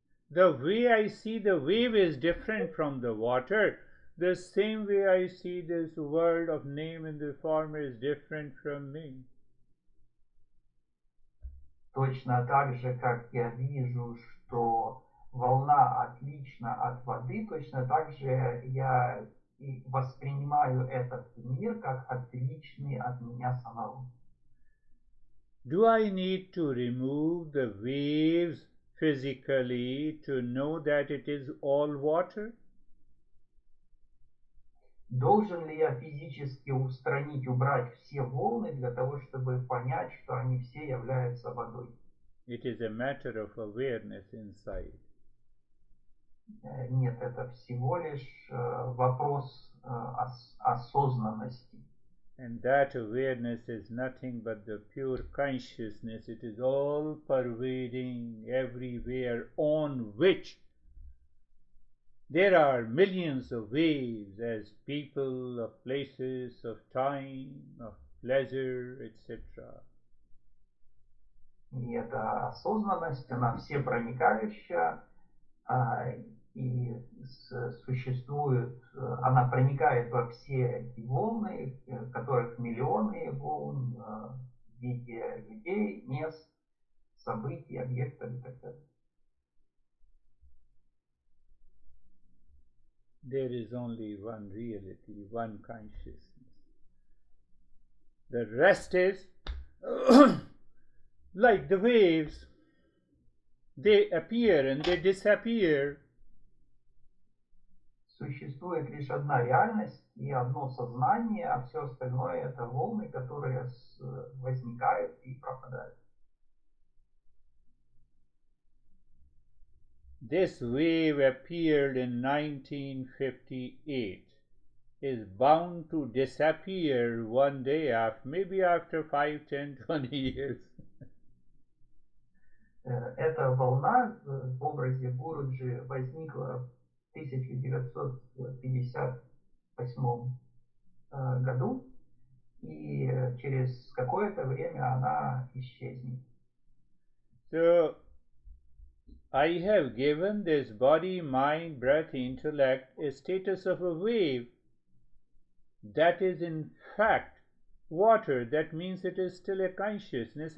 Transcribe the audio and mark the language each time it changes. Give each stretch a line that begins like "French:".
English: The way I see the wave is different from the water. The same way I see this world of name and the form is different from me.
Russian: Точно так же, как я вижу, что волна отлична от воды, точно так же я и воспринимаю этот мир как отличный от меня самого.
English: Do I need to remove the waves physically to know that it is all water?
Russian: Должен ли я физически убрать все волны для того, чтобы понять, что они все являются водой?
English: It is a matter of awareness inside.
Russian: Нет, это всего лишь вопрос осознанности.
English: And that awareness is nothing but the pure consciousness. It is all pervading everywhere, on which there are millions of waves as people, of places, of time, of pleasure, etc.
Russian: И эта осознанность, она всепроникающая, и существует, она проникает во все эти волны, которых миллионы волн в виде людей, мест, событий, объектов и так далее.
English: There is only one reality, one consciousness. The rest is like the waves. They appear and they disappear.
Russian: Существует лишь одна реальность и одно сознание, а все остальное это волны, которые возникают и пропадают.
English: This wave appeared in 1958. Is bound to disappear one day after, maybe after 5, 10, 20 years.
Russian: Эта волна в образе Гуруджи возникла в 1958 году, и через какое-то время она исчезнет.
English: So, I have given this body, mind, breath, intellect a status of a wave. That is in fact water. That means it is still a consciousness.